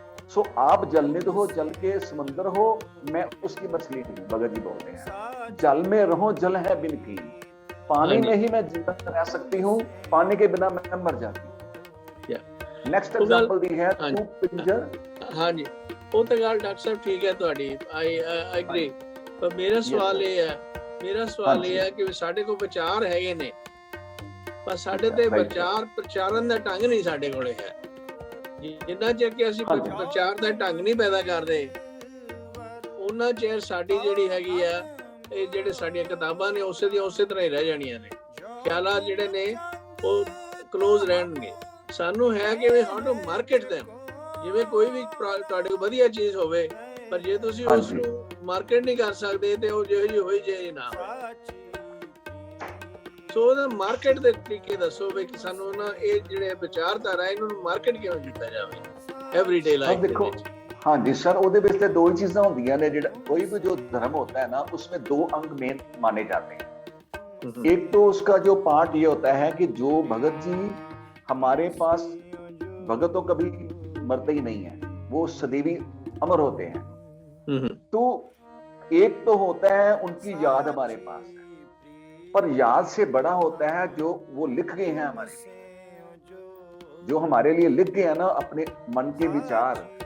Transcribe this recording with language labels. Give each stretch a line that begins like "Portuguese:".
Hindi: सो आप जलनिध हो, जल के समंदर हो, मैं उसकी मछली हूँ। भगत जी बोलते हैं जल में रहो जल है बिन की, पानी में ही मैं जिंदा रह सकती हूँ, पानी के बिना मैं मर जाती हूँ। नेक्स्ट एग्जांपल दी है तू पिंजर। हाँ जी, वो तो गल डॉक्टर साहब ठीक है ਤੁਹਾਡੀ,
English: I agree.
Hindi: पर मेरा सवाल ये है कि
Punjabi: ਸਾਡੇ ਕੋਲ ਵਿਚਾਰ ਹੈਗੇ ਨੇ, ਪਰ ਸਾਡੇ ਤੇ ਵਿਚਾਰ ਪ੍ਰਚਾਰਨ ਦਾ ਢੰਗ ਨਹੀਂ ਸਾਡੇ ਕੋਲੇ ਹੈ। ਜਿੰਨਾ ਚਿਰ ਕਿ ਅਸੀਂ ਪ੍ਰਚਾਰ ਦਾ ਢੰਗ ਨਹੀਂ ਪੈਦਾ ਕਰਦੇ, ਉਹਨਾਂ ਚਿਰ ਸਾਡੀ ਜਿਹੜੀ ਹੈਗੀ ਆ, ਇਹ ਜਿਹੜੇ ਸਾਡੀਆਂ ਕਿਤਾਬਾਂ ਨੇ ਉਸੇ ਦੀਆਂ ਉਸੇ ਤਰ੍ਹਾਂ ਹੀ ਰਹਿ ਜਾਣੀਆਂ ਨੇ, ਖਿਆਲਾਤ ਜਿਹੜੇ ਨੇ ਉਹ ਕਲੋਜ਼ ਰਹਿਣਗੇ। ਸਾਨੂੰ ਹੈ ਕਿ
English: ਵੀ how to market them,
Punjabi: ਜਿਵੇਂ ਕੋਈ ਵੀ ਤੁਹਾਡੇ ਕੋਲ ਵਧੀਆ ਚੀਜ਼ ਹੋਵੇ, ਪਰ ਜੇ ਤੁਸੀਂ ਉਸ ਨੂੰ ਮਾਰਕੀਟ ਨਹੀਂ ਕਰ ਸਕਦੇ ਤੇ ਉਹ ਜਿਹੋ ਜਿਹੀ ਹੋਈ ਜੇ ਨਾ ਹੋਵੇ। ਸੋ ਉਹਦਾ ਮਾਰਕੀਟ ਦੇ ਤਰੀਕੇ ਦੱਸੋ ਵੀ ਕਿ ਸਾਨੂੰ ਨਾ ਇਹ ਜਿਹੜੇ ਵਿਚਾਰਧਾਰਾ ਇਹਨਾਂ ਨੂੰ ਮਾਰਕੀਟ ਕਿਵੇਂ ਕੀਤਾ ਜਾਵੇ ਐਵਰੀਡੇ ਲਾਈਫ ਦੇ ਵਿੱਚ।
Hindi: हाँ जी सर,
Punjabi: ਉਹਦੇ ਵਿੱਚ ਤੇ ਦੋ ਹੀ ਚੀਜ਼ਾਂ ਹੁੰਦੀਆਂ ਨੇ।
Hindi: ਜਿਹੜਾ कोई भी जो धर्म होता है ना, उसमें 2 अंग मेन माने जाते हैं। एक तो उसका जो पार्ट ये होता है कि जो भगत जी हमारे पास, भगत तो कभी मरते ही नहीं है, वो सदैवी अमर होते हैं। तो एक तो होता है उनकी याद हमारे पास है, पर याद से बड़ा होता है जो वो लिख गए हैं हमारे लिए, जो हमारे लिए लिख गए हैं ना अपने मन के विचार।